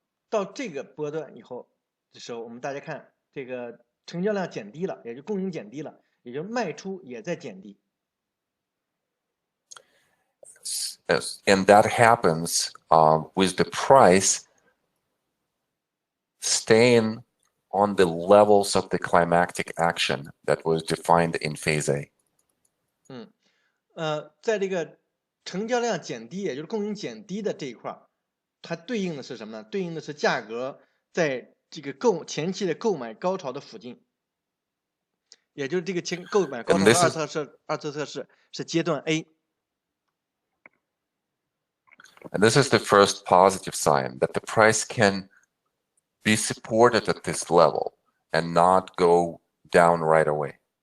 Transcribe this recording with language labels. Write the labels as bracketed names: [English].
[Chinese] 到这个波段以后的时候，我们大家看这个成交量减低了，也就供应减低了，也就卖出也在减低。 [English] And that happens with the price staying on the levels of the climactic action that was defined in phase A. [Chinese] 在这个成交量减低，也就是供应减低的这一块，它对应的是什么呢？对应的是价格在这个前期的购买高潮的附近，也就是这个购买高潮的二次测试是阶段 A。 [English] And this is the first positive sign that the price can be supported at this level and not go down right away.